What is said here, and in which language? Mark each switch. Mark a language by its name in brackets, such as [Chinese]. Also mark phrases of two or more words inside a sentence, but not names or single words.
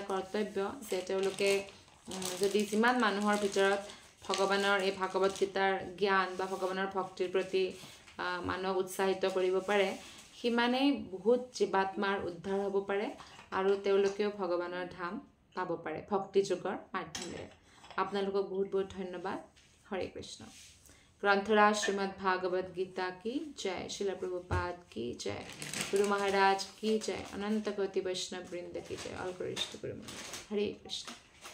[Assamese] কৰ্তব্য যে তেওঁলোকে যদি যিমান মানুহৰ ভিতৰত ভগৱানৰ এই ভাগৱত গীতাৰ জ্ঞান বা ভগৱানৰ ভক্তিৰ প্ৰতি মানুহক উৎসাহিত কৰিব পাৰে সিমানেই বহুত জীৱাত্মাৰ উদ্ধাৰ হ'ব পাৰে আৰু তেওঁলোকেও ভগৱানৰ ধাম পাব পাৰে ভক্তি যোগৰ মাধ্যমেৰে আপোনালোকক বহুত বহুত ধন্যবাদ হৰে কৃষ্ণ [Hindi] ग्रंथराज श्रीमद् भागवत गीता की जय श्रील प्रभुपाद की जय गुरु महाराज की जय अनंत कोटि वैष्णव वृंद की जय ऑल कृष्ण गुरु हरे कृष्ण।